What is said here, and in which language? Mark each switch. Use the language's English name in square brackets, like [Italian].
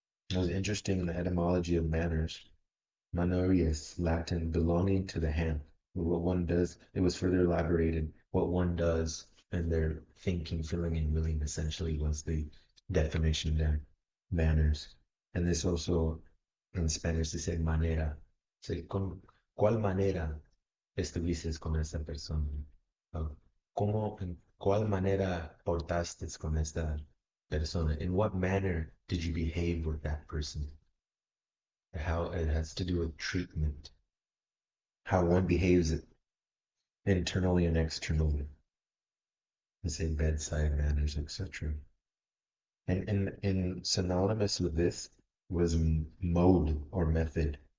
[English] It was interesting in the etymology of manners. Manorius, Latin, belonging to the hand. What one does, it was further elaborated. What one does and their thinking, feeling, and willing essentially was the definition there. Manners. And this also in Spanish they say manera. [Spanish] So, ¿con cuál manera estuviste con esta persona? ¿Cómo, en cuál manera portaste con esta persona? [English] In what manner did you behave with that person? How it has to do with treatment, how one behaves internally and externally. Let's say bedside manners, etc. And in synonymous with this was mode or method.